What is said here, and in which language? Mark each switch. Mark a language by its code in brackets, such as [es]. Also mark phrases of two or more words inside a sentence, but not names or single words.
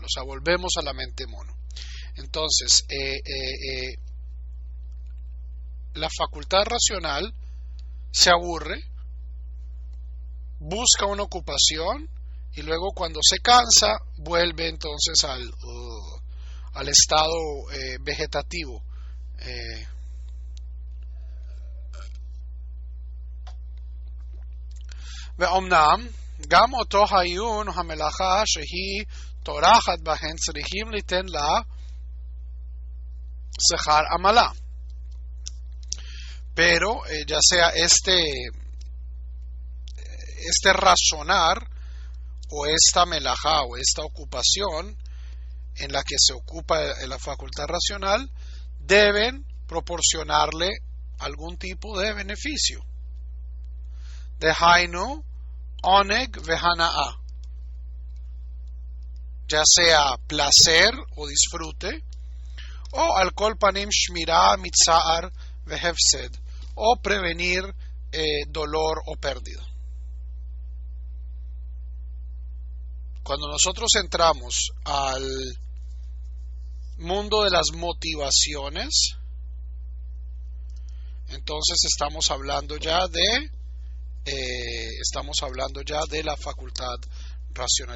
[es] O sea, volvemos a la mente mono. Entonces, la facultad racional se aburre, busca una ocupación y luego cuando se cansa vuelve entonces al estado vegetativo. [he] ואומנם גם אותו העיון המלאכה שהיא טורחת בהן צריכים ליתן לה שכר עמלה. [es] Pero ya sea este razonar o esta melajá o esta ocupación en la que se ocupa la facultad racional, deben proporcionarle algún tipo de beneficio. [he] דהיינו עונג והנאה, [es] ya sea placer o disfrute, o [he] על כל פנים שמירה מצער והפסד, [es] o prevenir dolor o pérdida. Cuando nosotros entramos al mundo de las motivaciones, entonces estamos hablando ya de la facultad racional.